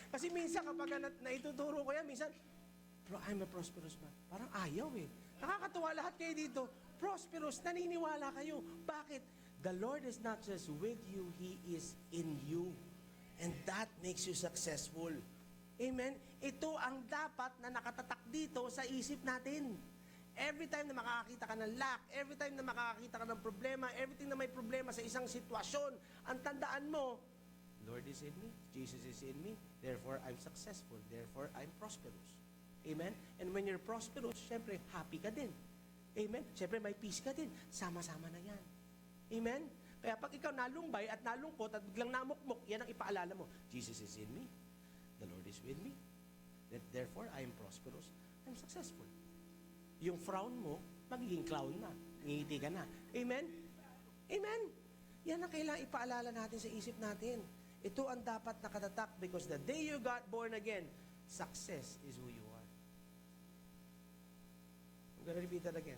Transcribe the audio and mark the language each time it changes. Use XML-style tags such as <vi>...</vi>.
<tl>Kasi minsan kapag naituturo ko yan, minsan,</tl> <en>I'm a prosperous man.</en> <tl>Parang ayaw eh. Nakakatuwa lahat kayo dito. Prosperous, naniniwala kayo. Bakit?</tl> <en>The Lord is not just with you, He is in you. And that makes you successful. Amen?</en> <tl>Ito ang dapat na nakatatak dito sa isip natin. Every time na makakakita ka ng lack, every time na makakakita ka ng problema, everything na may problema sa isang sitwasyon, ang tandaan mo,</tl> <en>Lord is in me, Jesus is in me, therefore I'm successful, therefore I'm prosperous.</en> <tl>Amen?</tl> <en>And when you're prosperous,</en> <tl>syempre, happy ka din. Amen? Syempre, may peace ka din. Sama-sama na yan. Amen? Kaya pag ikaw nalumbay at nalungkot at biglang namukmok, yan ang ipaalala mo.</tl> <en>Jesus is in me. The Lord is with me. Therefore, I am prosperous.</en> <tl>I'm successful. Yung frown mo, magiging clown na. Ngiti ka na. Amen? Amen? Yan ang kailangan ipaalala natin sa isip natin. Ito ang dapat nakatatak</tl> <en>because the day you got born again, success is who you are. I'm gonna repeat that again.</en>